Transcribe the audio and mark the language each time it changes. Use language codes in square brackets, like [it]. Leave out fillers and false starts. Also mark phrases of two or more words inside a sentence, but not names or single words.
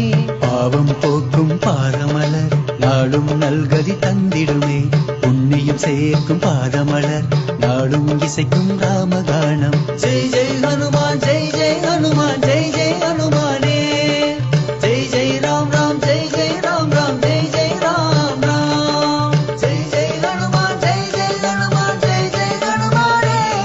[ta] பாவம் போக்கும் பாதமலர் நாளும் நல்கதி தந்திடுமே, புண்ணியம் சேர்க்கும் பாதமலர் நாளும் இசைக்கும் ராமகானம். [hi] जय जय हनुमान जय जय हनुमान जय जय हनुमाने, जय जय राम राम जय जय राम राम जय जय राम राम, जय जय हनुमान जय जय हनुमान जय जय हनुमाने.